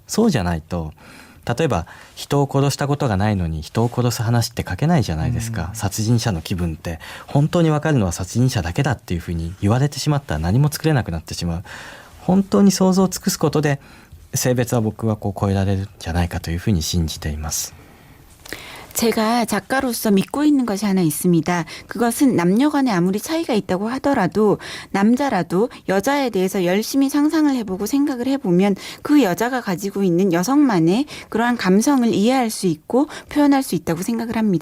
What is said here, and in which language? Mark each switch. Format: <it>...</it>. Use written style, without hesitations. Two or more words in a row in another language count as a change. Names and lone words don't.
<ja>そうじゃないと、例えば人を殺したことがないのに人を殺す話って書けないじゃないですか。殺人者の気分って本当に分かるのは殺人者だけだっていうふうに言われてしまったら何も作れなくなってしまう。本当に想像を尽くすことで性別は僕はこう超えられるんじゃないかというふうに信じています。</ja> <ko>제가 작가로서 믿고 있는 것이 하나 있습니다. 그것은 남녀 간에 아무리 차이가 있다고 하더라도 남자라도 여자에 대해서 열심히 상상을 해보고 생각을 해보면 그 여자가 가지고 있는 여성만의 그러한 감성을 이해할 수 있고 표현할 수 있다고 생각을 합니다.</ko>